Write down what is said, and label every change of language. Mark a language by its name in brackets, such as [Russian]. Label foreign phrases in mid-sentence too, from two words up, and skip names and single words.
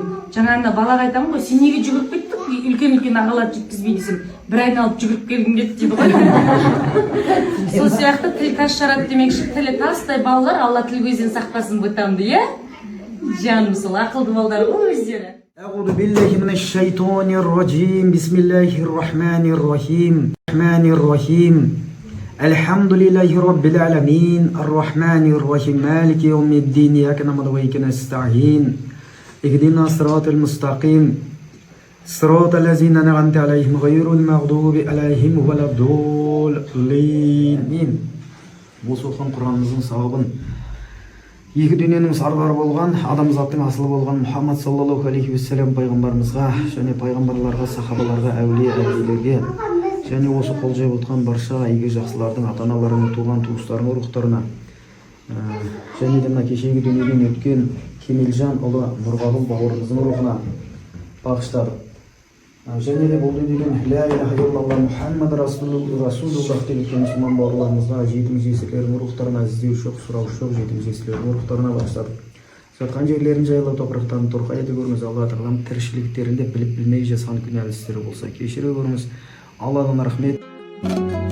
[Kazakh] Жаңағында балаға айтамын ғой, сен неге жүгіріп кеттің? Үлкен ағалар жеткізбей десем, бір айналып жүгіріп келгім келді дейді ғой. Сол сияқты тіл тас жарады демекші, тілі тастай балалар, Алла тіл көзден сақтасын бұтамды, иә? Жаным сол ақылды балалар ғой өздері. [Arabic] أعوذ بالله من الشيطان الرجيم بسم الله الرحمن الرحيم الحمد لله رب العالمين الرحمن الرحيم مالك يوم الدين إياك نعبد وإياك نستعين اهدنا الصراط المستقيم صراط الذين أنعمت عليهم غير المغضوب عليهم ولا الضالين. [Kazakh] Осы оқыған Құранымыздың сауабын екі дүниенің сардары болған, адамзаттың асылы болған Мұхаммад [Arabic] صلى الله عليه وسلم [Kazakh] пайғамбарымызға және пайғамбарларға, сахабаларға, әулие-әулиелерге және осы қол жайып отқан барша игі жақсылардың ата-аналарының, туған туыстарының рухтарына және де мына кешегі дүниеден өткен Кемелжан ұлы Нұрғабыл бауырымыздың рухына бағыштадық. Және де бұл дүниеден [Arabic] لا إله إلا الله محمد رسول الله [Kazakh] деп өткен мұсылман бауырларымызға, жетім жесірлердің рухтарына, іздеуші жоқ, сұраушы жоқ жетім жесірлердің рухтарына бағыштадық. Жатқан жерлерін жайлы топырақтан торқай ете көріңіз. Алла тағалам тіршіліктерінде біліп білмей жасаған күнәлі істері болса кешіре көріңіз. Алладан рахмет.